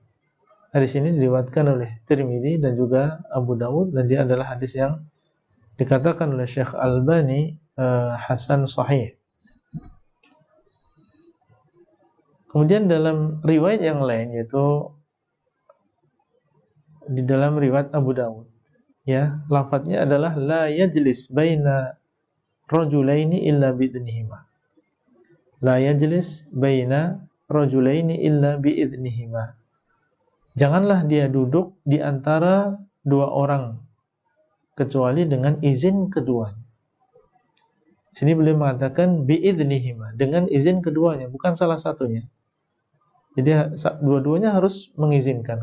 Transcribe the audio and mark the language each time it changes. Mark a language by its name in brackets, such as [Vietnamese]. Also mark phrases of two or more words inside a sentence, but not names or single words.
[Indonesian] Hadis ini diriwayatkan oleh Tirmidzi dan juga Abu Dawud, dan dia adalah hadis yang dikatakan oleh Syekh Albani hasan sahih. Kemudian dalam riwayat yang lain, yaitu di dalam riwayat Abu Dawud, ya, lafadznya adalah [Arabic] لا يجلس بين رجلين إلا بإذنهما. لا يجلس بين رجلين إلا بإذنهما. [Indonesian] Janganlah dia duduk di antara dua orang kecuali dengan izin keduanya. Sini beliau mengatakan biidnihima, dengan izin keduanya, bukan salah satunya. Jadi dua-duanya harus mengizinkan.